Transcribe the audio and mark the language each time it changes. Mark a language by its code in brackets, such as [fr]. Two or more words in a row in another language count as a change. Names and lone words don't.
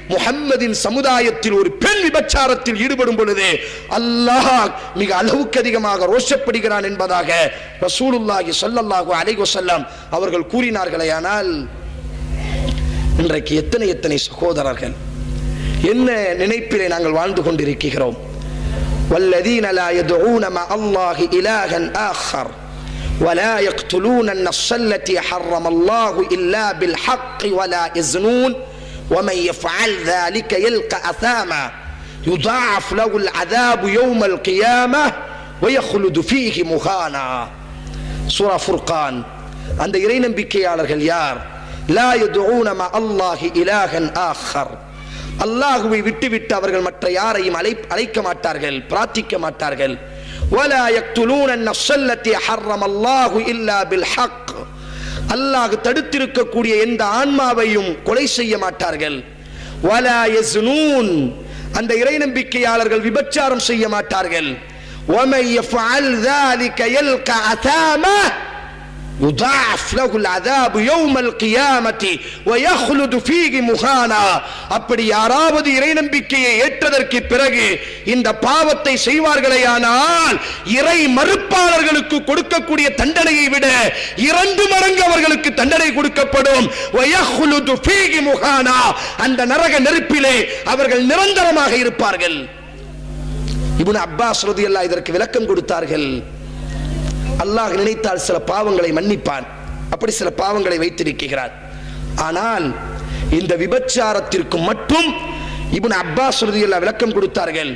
[ta] முஹம்மதின் சமுதாயத்தில் ஒரு பெண் விபச்சாரத்தில் ஈடுபடும் பொழுது அல்லாஹ் மிக அளவுக்கு அதிகமாக ரோஷப்படுகிறான் என்பதாக ரசூலுல்லாஹி [ar] صلى الله عليه وسلم [ta] அவர்கள் கூறினார்களேயானால் இன்றைக்கு எத்தனை சகோதரர்கள் என்ன நினைப்பிலே நாங்கள் வாழ்ந்து கொண்டிருக்கிறோம். [ar] والذين لا يدعون مع الله إلها آخر ولا يقتلون النفس التي حرم الله إلا بالحق ولا يزنون ومن يفعل ذلك يلقى أثاما يضاعف له العذاب يوم القيامة ويخلد فيه مهانا. [ta] சூரா ஃபுர்கான். அந்த இறை நம்பிக்கையாளர்கள் யார்? [ar] لا يدعون مع الله إلها آخر, [ta] அல்லாஹ்வை விட்டுவிட்டு அவர்கள் மற்ற யாரையும் அழைக்க மாட்டார்கள், பிரார்த்திக்க மாட்டார்கள். [ar] ولا يقتلون النفس التي حرم الله الا بالحق, [ta] அல்லாஹ் தடுத்திருக்கக்கூடிய எந்த ஆன்மாவையும் கொலை செய்ய மாட்டார்கள். [ar] ولا يزنون, [ta] அந்த இறை நம்பிக்கையாளர்கள் விபச்சாரம் செய்ய மாட்டார்கள். [ar] ومن يفعل ذلك يلقى أثاما يضاعف له العذاب يوم القيامة ويخلد فيه مهانا. [ta] அப்படி யாராவது இறை நம்பிக்கையை ஏற்றதற்கு பிறகு இந்த பாவத்தை செய்வார்களேயானால் இறை மறுப்பாளர்களுக்கு கொடுக்கக்கூடிய தண்டனையை விட 2 மடங்கு அவர்களுக்கு தண்டனை கொடுக்கப்படும். [ar] ويخلد فيه مهانا, [ta] அந்த நரக நெருப்பிலே அவர்கள் நிரந்தரமாக இருப்பார்கள். இப்னு அப்பாஸ் ரலியல்லாஹு இதற்கு விளக்கம் கொடுத்தார்கள். அல்லாஹ் நினைத்தால் சில பாவங்களை மன்னிப்பான், அப்படி சில பாவங்களை வைத்திருக்கிறார். ஆனால் இந்த விபச்சாரத்திற்கு மட்டும் இப்னு அப்பாஸ் ரலியல்லாஹு விளக்கம் கொடுத்தார்கள்.